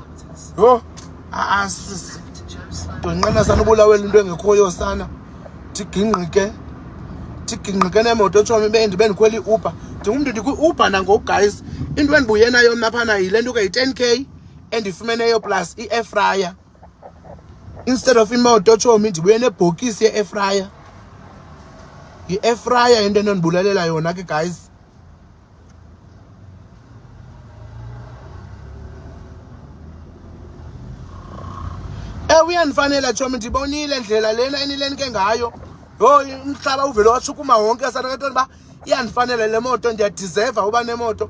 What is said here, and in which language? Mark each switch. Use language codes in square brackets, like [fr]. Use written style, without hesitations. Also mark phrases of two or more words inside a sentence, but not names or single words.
[xh] Yho, sisi. Ndonqena sana ubulawela into engekhoyo sana. Ndigingqike. Ndigingqike nemoto tshomi ndibe ndikhwela iUber. Ndingumntu ndikwi-Uber nangoku guys. Into endibuye nayo mna phana yile nto kayi-10K endifumeneyo plus i- [en] air fryer. Instead of [xh] imoto tshomi ndibuye nebhokisi ye- [en] air fryer. [xh] I- [en] air fryer [xh] into endibulalela yona ke guys. Uyandifanela tshomi ndibonile ndlela lena enilenike ngayo. Yho, umhlaba uvele washukuma wonke sana kantoni ba iyandifanela le moto ndiyadeserve uba nemoto.